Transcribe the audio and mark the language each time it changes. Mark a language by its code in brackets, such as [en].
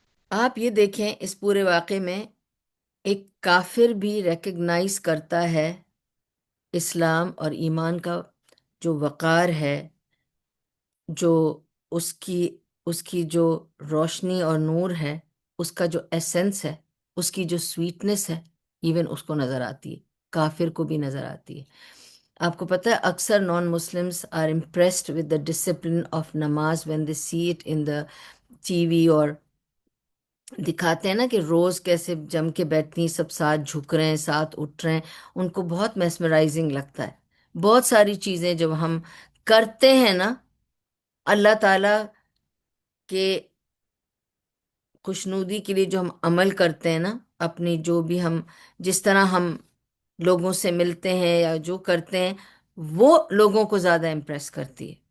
[ur] آپ یہ دیکھیں اس پورے واقعے میں ایک کافر بھی ریکگنائز کرتا ہے اسلام اور ایمان کا جو وقار ہے، جو اس کی اس کی جو روشنی اور نور ہے، اس کا جو ایسنس ہے، اس کی جو سویٹنس ہے، ایون اس کو نظر آتی ہے، کافر کو بھی نظر آتی ہے. آپ کو پتہ ہے [en] اکثر non Muslims are impressed with the discipline of namaz when they see it in the TV. [ur] اور دکھاتے ہیں نا کہ روز کیسے جم کے بیٹھتی ہیں، سب ساتھ جھک رہے ہیں، ساتھ اٹھ رہے ہیں. ان کو بہت میسمرائزنگ لگتا ہے. بہت ساری چیزیں جب ہم کرتے ہیں نا اللہ تعالی کے خوشنودی کے لیے، جو ہم عمل کرتے ہیں نا، اپنی جو بھی ہم جس طرح ہم لوگوں سے ملتے ہیں یا جو کرتے ہیں، وہ لوگوں کو زیادہ امپریس کرتی ہے.